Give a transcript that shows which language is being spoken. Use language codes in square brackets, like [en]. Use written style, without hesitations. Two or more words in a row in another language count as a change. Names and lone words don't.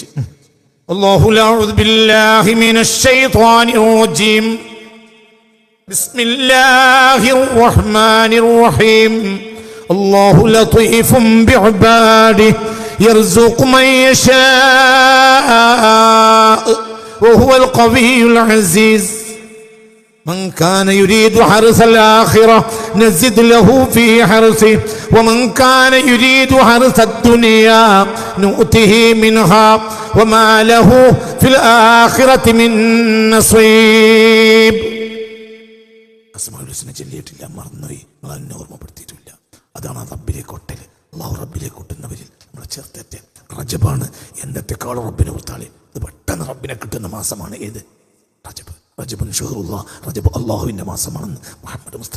[ar] الله أعوذ بالله من الشيطان الرجيم. بسم الله الرحمن الرحيم. الله لطيف بعباده يرزق من يشاء وهو القوي العزيز. من كان يريد حرث الآخرة نزد له في حرثه ومن كان يريد حرث الدنيا نؤته منها وما له في الآخرة من نصيب. [ml] അസ്മാഉൽ ഹുസ്ന ചൊല്ലിയിട്ടില്ല, മറന്നുപോയി. നിങ്ങൾ എന്നെ ഓർമ്മപ്പെടുത്തിയിട്ടില്ല. അതാണ് റബ്ബിലേക്ക് ഒട്ടൽ. അള്ളാഹു റബ്ബിലേക്ക് ഒട്ടുന്നവരിൽ നമ്മൾ ചേർത്തേറ്റ്. റജബാണ് എന്നത്തെക്കാളും റബ്ബിനെ ഓർത്താളി. ഇത് പെട്ടെന്ന് റബ്ബിനെ കിട്ടുന്ന മാസമാണ് ഏത്? റജബ്. [ar] رجب شهر الله, [ml] റജബ് അള്ളാഹുവിൻ്റെ മാസമാണെന്ന് മുഹമ്മദ് മുസ്തഫ.